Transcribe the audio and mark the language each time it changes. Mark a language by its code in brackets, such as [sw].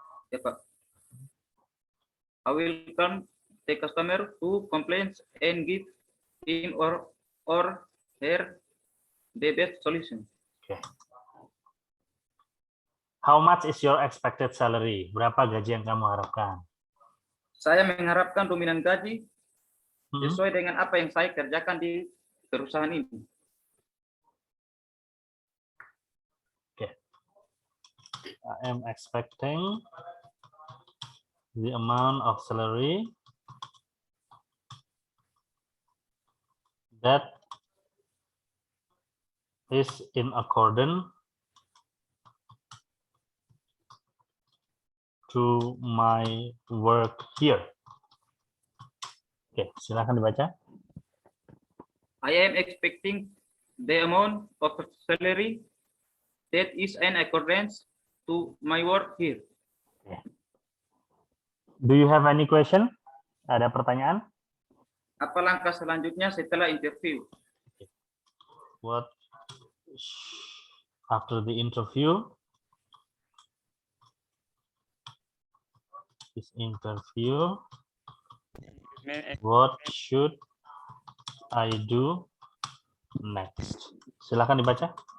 [id] ya Pak. [en] I will come the customer who complains and give him or her the best solution. How much is your expected salary? [id] Berapa gaji yang kamu harapkan? Saya mengharapkan dominan gaji Hmm? sesuai dengan apa yang saya kerjakan di perusahaan ini. [en] I am expecting the amount of salary that is in accordance to my work here. [id] Oke, silakan dibaca. [en] I am expecting the amount of salary that is in accordance to my work here. Do you have any question? [id] Ada pertanyaan? Apa langkah selanjutnya setelah interview? [en] What after the interview? This interview. What should I do next? [id] Silakan dibaca.